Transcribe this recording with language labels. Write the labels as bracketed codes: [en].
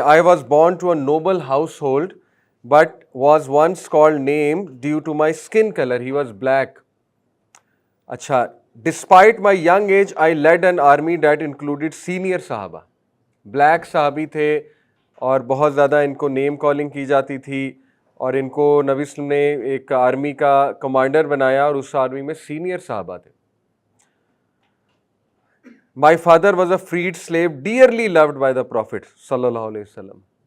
[en] I was born to a noble household but was once called name due to my skin color. He was black. अच्छा, despite my young age, I led an army that included senior sahaba. [hi] Black sahabi थे और बहुत ज़्यादा इनको name calling की जाती थी और इनको नबी सल्लल्लाहु अलैहि वसल्लम ने एक आर्मी का कमांडर बनाया और उस आर्मी में सीनियर साहबा थे. [en] My father was a freed slave, dearly loved by the Prophet sallallahu alaihi wasallam.